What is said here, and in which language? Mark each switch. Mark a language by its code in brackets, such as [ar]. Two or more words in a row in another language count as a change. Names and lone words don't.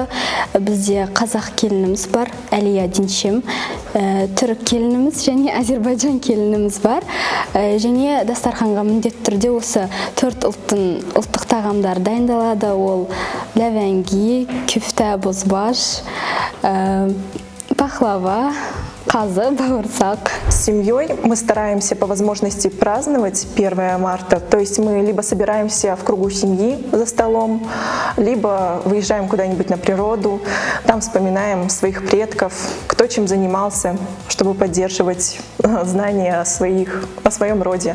[kk] Бізде қазақ келініміз бар, Әлия Диншем, түрік келініміз және Азербайджан келініміз бар. Және дастарханға міндетті түрде осы 4 ұлттың ұлттық тағамдары дайындалады. Ол ләвәнги, күфтә, бозбаш, пахлава, қазы, бауырсақ. [ru] С семьей мы стараемся по возможности праздновать 1 марта. То есть мы либо собираемся в кругу семьи за столом, либо выезжаем куда-нибудь на природу. Там вспоминаем своих предков, кто чем занимался, чтобы поддерживать знания о своем роде.